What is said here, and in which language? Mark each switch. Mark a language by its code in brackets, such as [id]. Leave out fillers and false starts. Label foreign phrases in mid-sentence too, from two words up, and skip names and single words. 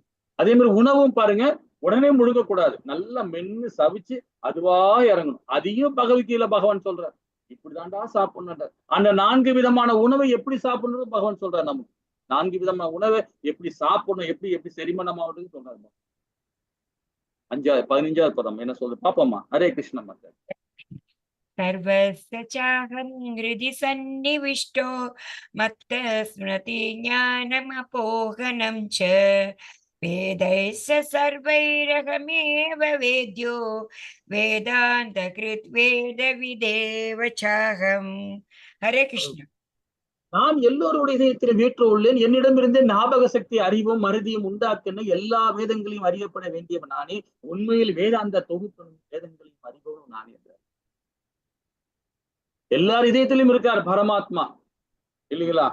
[ta] அதே மாதிரி உணவும் பாருங்க, உடனே முழுங்க கூடாது, நல்லா மென்னு சவிச்சு அதுவா இறங்கணும். அதையும் பகவத்கீதையில பகவான் சொல்றார், இப்படிதான்டா சாப்பிடணும். அந்த 4 விதமான உணவை எப்படி சாப்பிடணும் பகவான் சொல்றார். நமக்கு 4 விதமான உணவை எப்படி சாப்பிடணும், எப்படி எப்படி செரிமனம் ஆகுதுன்னு சொல்றாரு. 15வது பதம் என்ன சொல்றது பாப்போமா? ஹரே கிருஷ்ண மாதா. [sa] सर्वस्य चाहं हृदि सन्निविष्टो मत्तः स्मृति ज्ञानमपोहनं च वेदैः सर्वैरहमेव वेद्यो वेदान्तकृत् वेदविदेव चाहम्. हरे कृष्ण. [ta] நான் எல்லோருடைய இதயத்தில் வீற்று உள்ளேன், என்னிடமிருந்தே ஞாபக சக்தி அறிவும் மருதியும் உண்டாக்குன்னு எல்லா வேதங்களையும் அறியப்பட வேண்டியவன் நானே, உண்மையில் வேதாந்த தொகுப்பனும் வேதங்களையும் அறிபவனும் நானே என்றார். எல்லார் இதயத்திலும் இருக்கார் பரமாத்மா இல்லைங்களா?